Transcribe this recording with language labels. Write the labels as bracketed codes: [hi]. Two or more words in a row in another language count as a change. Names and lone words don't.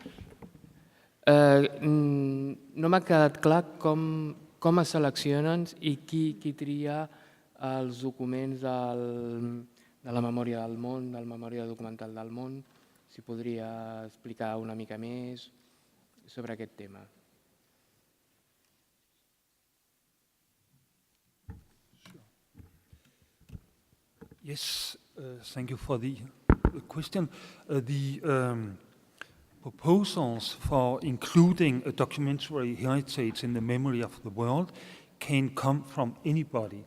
[ca] No m'ha quedat clar com es seleccionen i qui tria els documents de la memòria del món, de la memòria documental del món. Si podria explicar una mica més sobre aquest tema. [en] Yes, thank you for the question. The proposals for including a documentary heritage in the memory of the world can come from anybody.